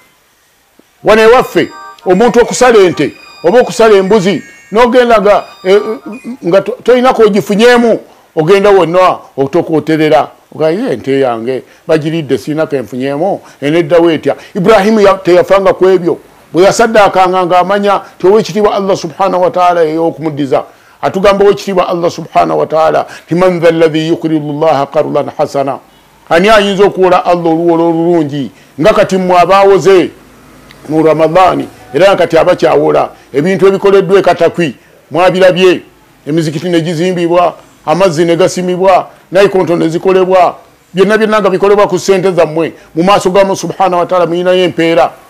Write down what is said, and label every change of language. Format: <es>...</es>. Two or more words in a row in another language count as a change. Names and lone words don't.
<lg>Wane waffe omuntu okusala ente oba okusala embuzi n'ogenda nga tolinako ogifunyeemu, ogenda wonna otokooterera ogaye ente yange bagiridde siinako enfunyeemu eneddawo etya. Ibrahim teyafanga ku ebyo, bwe yasaddaakanga ng'amanya ti ow'ekitiibwa</lg> <ar>الله سبحانه وتعالى</ar> <lg>ey'okumuddiza. Atugamba ow'ekitiibwa</lg> <ar>الله سبحانه وتعالى ti من ذا الذي يقرض الله قرضا حسنا,</ar> <lg>ani ayinza okuwola Allah oluwola olulungi nga kati mmwe abaawoze mu Ramadhaani era kati abakyawola ebintu ebikoleddwa e Katakwi mwabirabye, emizikiti ne gizimbibwa, amazzi ne gasimibwa, nayikontho ne zikolebwa, byonna nga bikolebwa ku ssente zammwe mu maaso ga</lg> <ar>سبحانه وتعالى</ar> <lg>muyinayo empeera.</lg>